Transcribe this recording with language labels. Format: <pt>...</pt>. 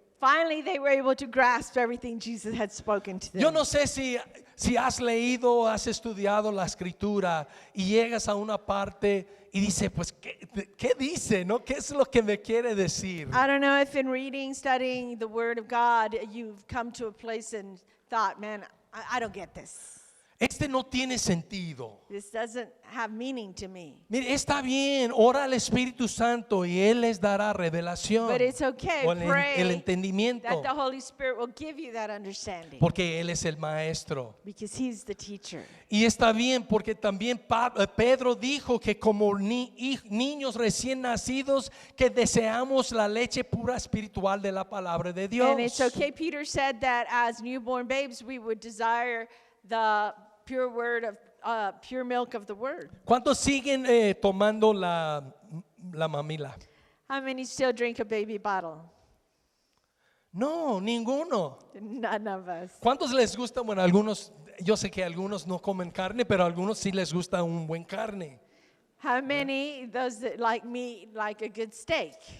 <en>Finally, they were able to grasp everything Jesus had spoken to them.</en> <es>Yo no sé si has leído, has estudiado la escritura y llegas a una parte y dice, pues, ¿qué dice? ¿No? ¿Qué es lo que me quiere decir?</es> <en>I don't know if in reading, studying the Word of God, you've come to a place and thought, man, I don't get this.</en> <es>Este no tiene sentido.</es> <en>This doesn't have meaning to me.</en> <es>Mire, está bien, ora al Espíritu Santo y Él les dará revelación</es> <en>But it's okay,</en> <es>o el</es> <en>pray</en> <es>entendimiento,</es> <en>that the Holy Spirit will give you that understanding</en> <es>porque Él es el maestro.</es> <en>because He's the teacher.</en> <es>Y está bien porque también Pedro dijo que como niños recién nacidos que deseamos la leche pura espiritual de la palabra de Dios.</es> <en>And it's okay, Peter said that as newborn babes, we would desire the pure word of pure milk of the word.</en> <es>¿Cuántos siguen tomando la mamila?</es> <en>How many still drink a baby bottle?</en> <es>No, ninguno.</es> <en>None of us.</en> <es>¿Cuántos les gusta? Bueno, algunos, yo sé que algunos no comen carne, pero a algunos sí les gusta un buen carne.</es> <en>How many, those that like meat, like a good steak,</en>